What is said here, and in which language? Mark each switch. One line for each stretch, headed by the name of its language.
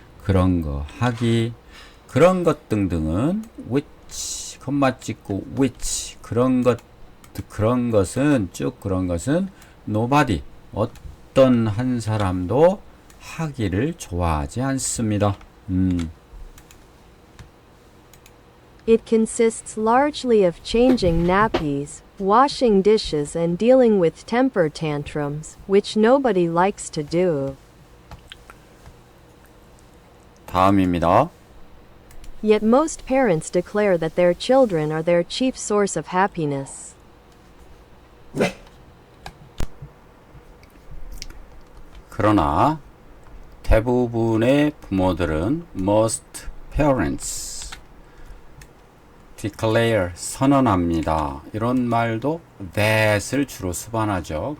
Korean: 그런 거 하기, 그런 것 등등은 which 콤마 찍고 which 그런 것은 nobody 어떤 한 사람도 하기를 좋아하지 않습니다.
English: It consists largely of changing nappies, washing dishes, and dealing with temper tantrums, which nobody likes to do.
Korean: 다음입니다.
English: Yet most parents declare that their children are their chief source of happiness.
Korean: 그러나 대부분의 부모들은
English: most parents declare
Korean: 선언합니다. 이런 말도 that을 주로 수반하죠.